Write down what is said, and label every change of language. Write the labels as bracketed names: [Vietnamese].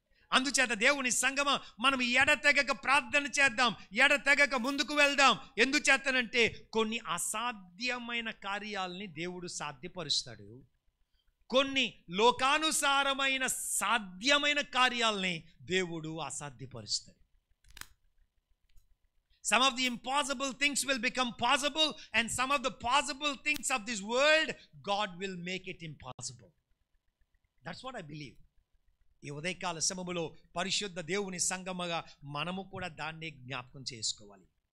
[Telugu] అందుచేత దేవుని సంగమ మనం ఎడతెగక ప్రార్థన చేద్దాం, ఎడతెగక ముందుకు వెళ్దాం. ఎందుచేతనంటే కొన్ని అసాధ్యమైన కార్యాలని దేవుడు సాధ్యపరుస్తాడు, కొన్ని లోకానుసారమైన సాధ్యమైన కార్యాలని దేవుడు అసాధ్యపరుస్తాడు. [English] Some of the impossible things will become possible, and some of the possible things of this world, God will make it impossible. That's what I believe. [Telugu] ఈ ఉదయకాల సమయములో పరిశుద్ధ దేవుని సంగమగా మనము కూడా దాన్ని జ్ఞాపకం చేసుకోవాలి.